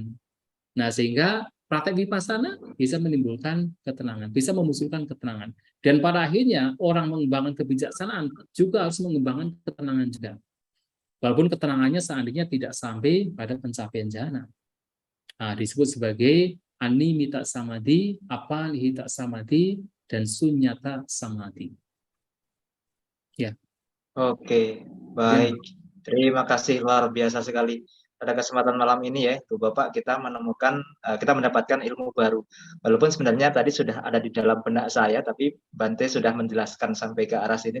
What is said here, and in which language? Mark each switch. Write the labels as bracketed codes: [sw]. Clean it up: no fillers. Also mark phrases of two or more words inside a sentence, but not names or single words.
[id] Nah, sehingga praktek vipassana bisa menimbulkan ketenangan, bisa memunculkan ketenangan. Dan pada akhirnya orang mengembangkan kebijaksanaan juga harus mengembangkan ketenangan juga. Walaupun ketenangannya seandainya tidak sampai pada pencapaian jhana. Nah, disebut sebagai [pi] animita samadhi, apanihita samadhi, dan sunyata samadhi. [id] Ya. Oke, baik. Terima kasih, luar biasa sekali. Pada kesempatan malam ini ya, Ibu Bapak, kita mendapatkan ilmu baru. Walaupun sebenarnya tadi sudah ada di dalam benak saya, tapi Bante sudah menjelaskan sampai ke arah sini.